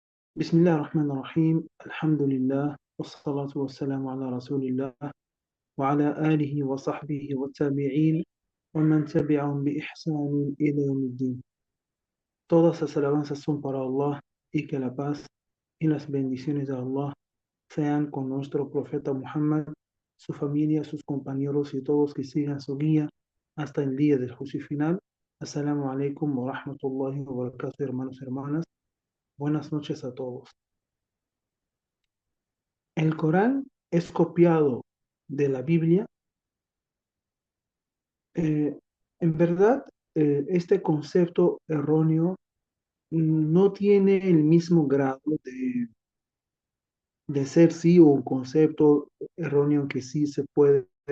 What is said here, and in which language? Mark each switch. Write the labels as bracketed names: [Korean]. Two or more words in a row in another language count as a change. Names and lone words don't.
[Arabic] بسم الله الرحمن الرحيم الحمد لله والصلاة والسلام على رسول الله وعلى آله وصحبه والتابعين ومن تبعهم بإحسان إلى يوم الدين. [Spanish] Todas las alabanzas son para Allah y que la paz y las bendiciones de Allah sean con nuestro profeta Muhammad, su familia, sus compañeros y todos que sigan su guía hasta el día del juicio final. [Arabic] السلام عليكم ورحمة الله وبركاته, [Spanish] hermanos y hermanas. Buenas noches a todos. El Corán es copiado de la Biblia. Eh, en verdad, este concepto erróneo no tiene el mismo grado de ser sí o un concepto erróneo que sí se puede,